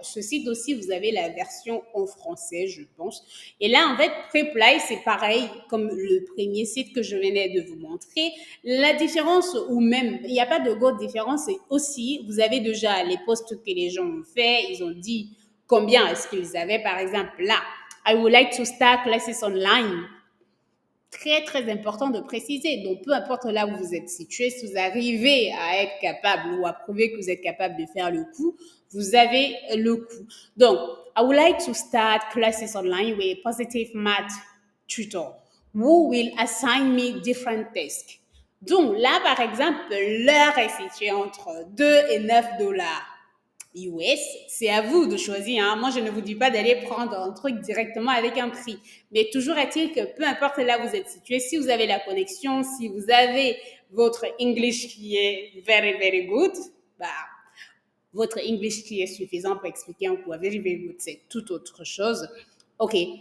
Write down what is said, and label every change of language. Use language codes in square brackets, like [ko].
[fr] Ce site aussi, vous avez la version en français, je pense. Et là, en fait, Preply, c'est pareil comme le premier site que je venais de vous montrer. La différence, ou même, il n'y a pas de grande différence, c'est aussi, vous avez déjà les posts que les gens ont fait, ils ont dit combien est-ce qu'ils avaient, par exemple, là. [en] I would like to start classes online. [fr] Très, très important de préciser. Donc, peu importe là où vous êtes situé, si vous arrivez à être capable ou à prouver que vous êtes capable de faire le coup, vous avez le coup. Donc, [en] I would like to start classes online with a positive math tutor who will assign me different tasks. [fr] Donc, là, par exemple, l'heure est située entre 2 et 9 dollars. US, c'est à vous de choisir. Hein. Moi, je ne vous dis pas d'aller prendre un truc directement avec un prix. Mais toujours est-il que peu importe là où vous êtes situé, si vous avez la connexion, si vous avez votre English qui est [en] very, very good, [fr] bah, votre English qui est suffisant pour expliquer un cours very, very good, c'est tout autre chose. OK.